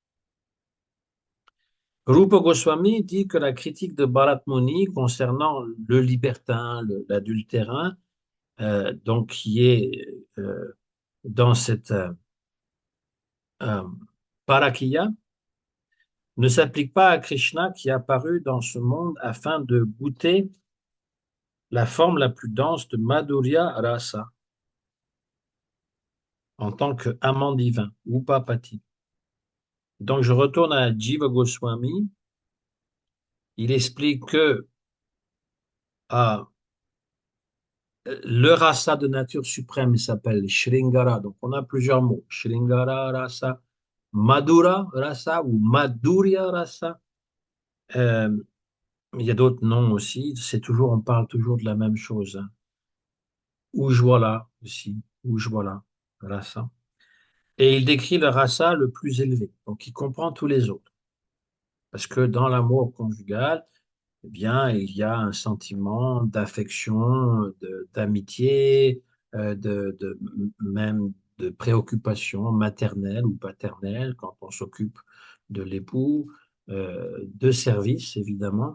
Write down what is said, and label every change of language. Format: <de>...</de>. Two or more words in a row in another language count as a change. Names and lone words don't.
<fr>Rupa Goswami dit que la critique de Bharat Muni concernant le libertin, l'adultérin, donc qui est dans cette euh, parakiya, ne s'applique pas à Krishna qui est apparu dans ce monde afin de goûter la forme la plus dense de</fr> <sa>Madhurya Rasa</sa> <fr>en tant qu'amant divin, Upapati. Donc je retourne à Jiva Goswami. Il explique que ah, le rasa de nature suprême il s'appelle Shringara. Donc, on a plusieurs mots.</fr> <sa>Shringara rasa, Madhura rasa ou Madhurya rasa.</sa> <fr>Euh, il y a d'autres noms aussi. C'est toujours, on parle toujours de la même chose. Hein. Ujwala aussi.</fr> <sa>Ujwala rasa.</sa> <fr>Et il décrit le rasa le plus élevé. Donc, il comprend tous les autres. Parce que dans l'amour conjugal, eh bien, il y a un sentiment d'affection, d'amitié, même de préoccupation maternelle ou paternelle quand on s'occupe de l'époux, de service, évidemment.</fr>